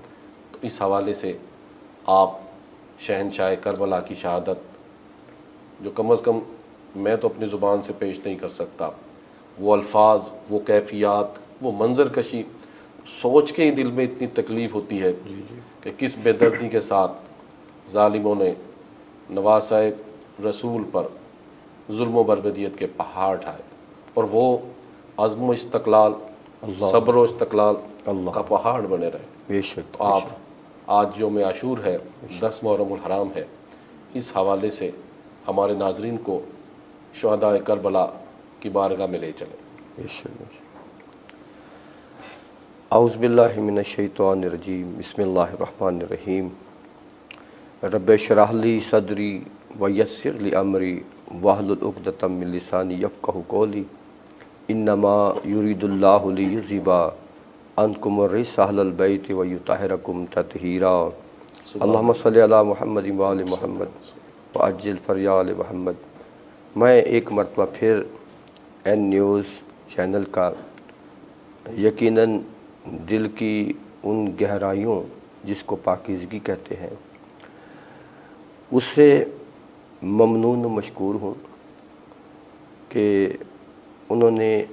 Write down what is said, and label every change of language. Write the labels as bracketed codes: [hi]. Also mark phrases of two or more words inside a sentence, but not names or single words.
[ur] تو اس حوالے سے آپ شہنشاہ کربلا کی شہادت، جو کم از کم میں تو اپنی زبان سے پیش نہیں کر سکتا، وہ الفاظ، وہ کیفیات، وہ منظر کشی سوچ کے ہی دل میں اتنی تکلیف ہوتی ہے کہ کس بے دردی کے ساتھ ظالموں نے نواسۂ رسول پر ظلم و بربریت کے پہاڑ ڈھائے، اور وہ عزم و استقلال، صبر و استقلال اللہ کا پہاڑ بنے رہے۔ بے شک، تو آپ آج یوم عاشور ہے، 10 محرم الحرام ہے، اس حوالے سے ہمارے ناظرین کو شہداء کربلا کی بارگاہ میں لے چلیں۔ بے شک۔ [ar] اعوذ باللہ من الشیطان الرجیم، بسم اللہ الرحمن الرحیم۔ رب اشرح لی صدری ویسر لی امری واحلل عقدۃ من لسانی یفقہوا قولی، انما یرید اللہ لیذھب عنکم الرجس اہل البیت ویطہرکم تطہیرا۔ اللہم صلی علی محمد وآل محمد وعجل فریال محمد۔ [ur] میں ایک مرتبہ پھر این نیوز چینل کا یقیناً دل کی ان گہرائیوں جس کو پاکیزگی کہتے ہیں اس سے ممنون و مشکور ہوں کہ انہوں نے